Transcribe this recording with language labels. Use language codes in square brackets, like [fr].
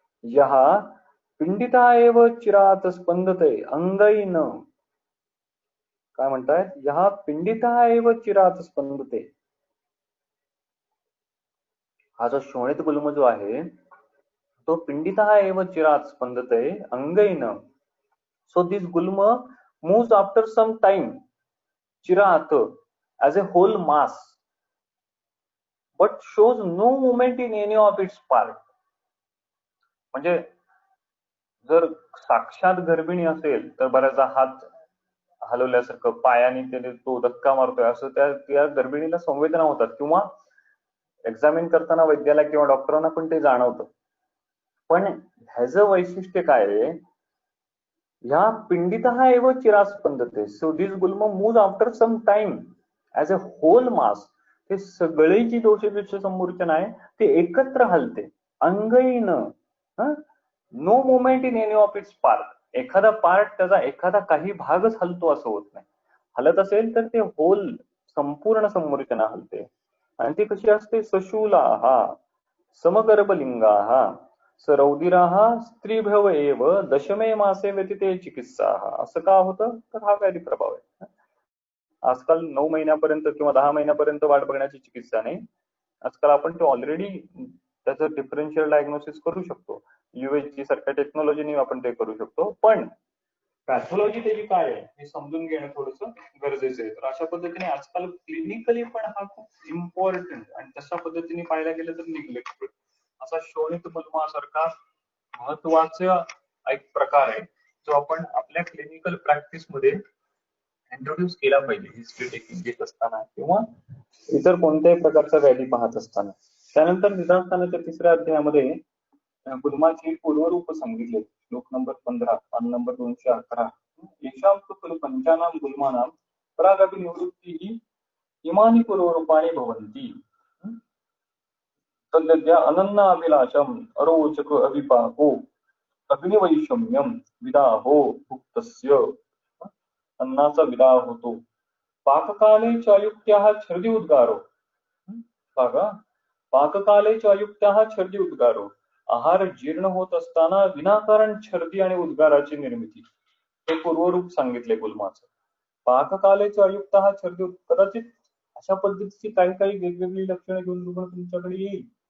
[sa] यः पिंडिता एव चिरात स्पंदते अंगैन. [mr] काय म्हणतायत? [sa] यः पिंडिता एव चिरात स्पंदते. [mr] हा जो शोणित गुल्म जो आहे तो [sa] पिंडिता एव चिरात स्पंदते अंगैन. [en] So this gulma moves after some time, chirat, as a whole mass, but shows no movement in any of its part. [mr] म्हणजे जर साक्षात गर्भिणी असेल तर बऱ्याचदा हात हलवल्यासारखं, पायाने त्याने तो धक्का मारतोय असं त्या गर्भिणीला संवेदना होतात, किंवा एक्झामिन करताना वैद्याला किंवा डॉक्टरांना पण ते जाणवतं. पण ह्याचं वैशिष्ट्य काय आहे? ह्या [sa] पिंडिता एव चिरात स्पंदते. [en] So this गुल्म moves after some time as a whole mass. [mr] ते सगळी जी दोषदृश्य संमूर्छन आहे ते एकत्र हलते. [en] Again, no movement in any of its part. [mr] एखादा पार्ट, त्याचा एखादा काही भागच हलतो असं होत नाही. हलत असेल तर ते होल संपूर्ण संमूर्छना हलते. आणि ती कशी असते? [sa] सशूलाः समगर्भलिंगाः सरौदिराः स्त्रीभव एव दशमे मासे व्यतिते चिकित्साः. [mr] असं का होतं? तर हा व्याधी प्रभाव आहे. आजकाल 9 महिन्यापर्यंत किंवा 10 महिन्यापर्यंत वाट बघण्याची चिकित्सा नाही. आजकाल आपण ते ऑलरेडी त्याचं डिफरन्शियल डायग्नोसिस करू शकतो. UHG सारख्या टेक्नॉलॉजीने आपण ते करू शकतो. पण पॅथॉलॉजी त्याची काय आहे हे समजून घेणं थोडंसं गरजेचं आहे. तर अशा पद्धतीने आजकाल क्लिनिकली पण हा खूप इम्पॉर्टंट आणि तशा पद्धतीने पाहायला गेलं तर निग्लेक्टेड असा शोणित गुल्मासारखा महत्वाचा एक प्रकार आहे जो आपण आपल्या क्लिनिकल प्रॅक्टिस मध्ये इंट्रोड्यूस केला पाहिजे, हिस्ट्री टेकिंग घेत असताना किंवा इतर कोणत्याही प्रकारचा व्याधी पाहत असताना. त्यानंतर निदानस्थानाच्या 3ऱ्या अध्यायामध्ये गुल्माची पूर्वरूप सांगितले. श्लोक नंबर 15, पान नंबर 211. [sa] येषां तु खलु पंचानां गुल्मानां परागभिनिवृत्तिः इमानि पूर्वरूपाणि भवन्ति. तद्यद्या अनन्ना अभिलाषम् अरोचक अभिपाको अग्निवैषम्यम विदाहो भुक्तस्य. [mr] अन्नाचा विदाह होतो. [sa] पाककाले च अयुक्त्याः छर्दी उद्गारो. बघा, पाककाले च अयुक्त्याः छर्दी उद्गारो. [mr] आहार जीर्ण होत असताना विनाकारण छर्दी आणि उद्गाराची निर्मिती. हे पूर्वरूप सांगितले गुल्माचं. [sa] पाककालेच अयुक्त [mr] हा छर्दी, कदाचित अशा पद्धतीची काही काही वेगवेगळी लक्षणं घेऊन रुग्ण तुमच्याकडे येईल.